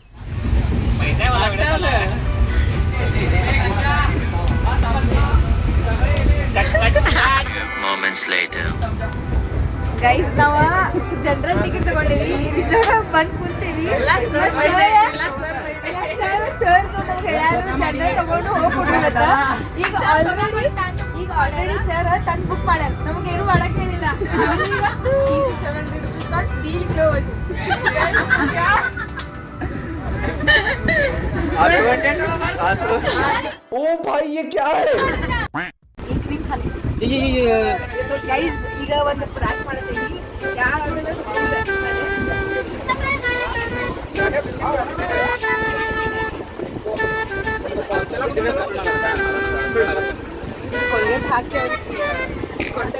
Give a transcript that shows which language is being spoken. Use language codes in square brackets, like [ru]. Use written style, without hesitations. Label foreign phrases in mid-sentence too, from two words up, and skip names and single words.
[en] Moments later. [kn] ಗೈಸ್ ನಾವು [en] general ticket [kn] ತಗೊಂಡೇವಿ. ರಿಸರ್ವ್ ಬಂದು ಕುಂತೀವಿ. ಸರ್ ನಮ್ಗೆ ಹೇಳ್ಯಾರು ಜನರಲ್ ತಗೊಂಡು ಹೋಗ್ಕೊಡ್ಬೇಕಂತ. ಈಗ ಆಲ್ರೆಡಿ ಸರ್ ತಂದು ಬುಕ್ ಮಾಡ್ಯಾರ. ನಮಗೇನು ಮಾಡಕ್ ಹೇಳಿಲ್ಲ. [en] deal close. [hi] ओ भाई ये क्या है. [kn] ಗೈಸ್ ಈಗ ಒಂದು ಪ್ರ್ಯಾಂಕ್ ಮಾಡ್ತೀವಿ. ಯಾರು ಕೊಲ್ಗೇಟ್ ಹಾಕಿ ಕೊಡ್ತೇವೆ.